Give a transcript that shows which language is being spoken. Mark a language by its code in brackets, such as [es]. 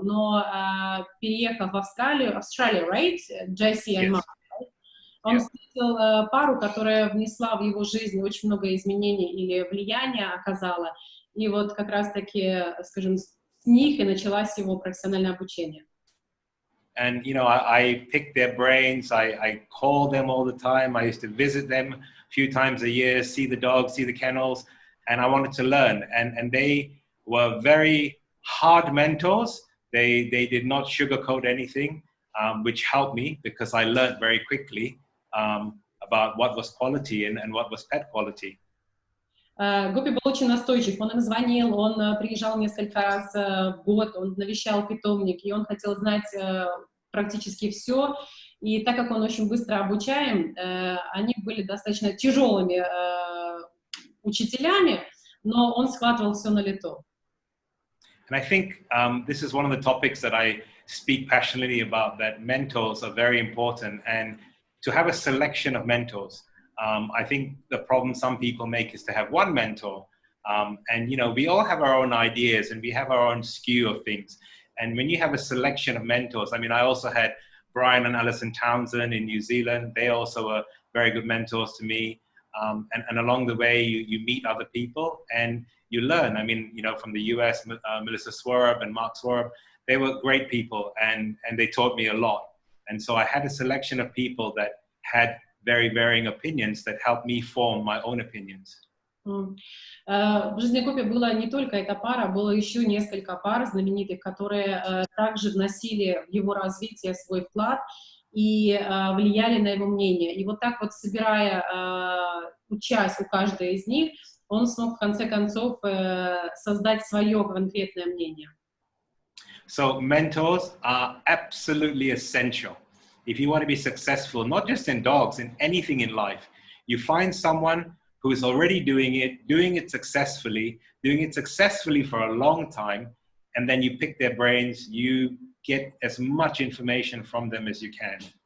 [ru] Но переехав в Австралию, [en] right? [ru] Джесси и Марк, он встретил пару, которая внесла в его жизнь очень много изменений или влияния оказала. И вот как раз-таки, скажем, с них и началось его профессиональное обучение. [en] And, I picked their brains. I called them all the time. I used to visit them a few times a year, see the dogs, see the kennels. and I wanted to learn. And they were very hard mentors. They did not sugarcoat anything, which helped me because I learned very quickly about what was quality and what was pet quality. [ru] Гопи был очень настойчив, он им звонил, он приезжал несколько раз в год, он навещал питомник, и он хотел знать практически все. И так как он очень быстро обучаем, они были достаточно тяжелыми учителями, но он схватывал все на лету. [en] And I think this is one of the topics that I speak passionately about, that mentors are very important, and to have a selection of mentors. I think the problem some people make is to have one mentor, and you know, we all have our own ideas and we have our own skew of things. And when you have a selection of mentors, I mean, I also had Brian and Alison Townsend in New Zealand. They also were very good mentors to me. And along the way, you meet other people and you learn. I mean, you know, from the US, Melissa Swerb and Mark Swerb, they were great people and they taught me a lot. And so I had a selection of people that had very varying opinions that helped me form my own opinions. [ru] В жизни Гопи была не только эта пара, было еще несколько пар знаменитых, которые также вносили в его развитие свой вклад и влияли на его мнение. И вот так вот, собирая, учась у каждой из них, он смог в конце концов создать свое конкретное мнение. [en] So mentors are absolutely essential. If you want to be successful, not just in dogs, in anything in life, you find someone who is already doing it successfully for a long time, and then you pick their brains, you get as much information from them as you can.